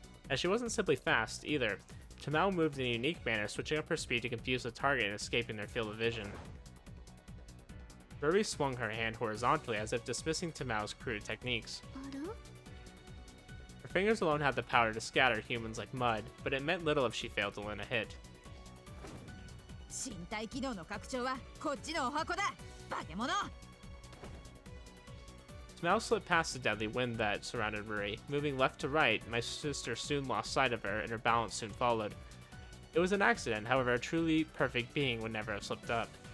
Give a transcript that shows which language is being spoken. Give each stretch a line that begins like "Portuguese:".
English: And she wasn't simply fast, either. Tamao moved in a unique manner, switching up her speed to confuse the target and escaping their field of vision. Ruri swung her hand horizontally as if dismissing Tamao's crude techniques. Her fingers alone had the power to scatter humans like mud, but it meant little if she failed to land a hit.
Japanese: 身体機能の拡張はこっちのお箱だ化け物
English: Tamao slipped past the deadly wind that surrounded Ruri. Moving left to right, my sister soon lost sight of her, and her balance soon followed. It was an accident, however, a truly perfect being would never have slipped up.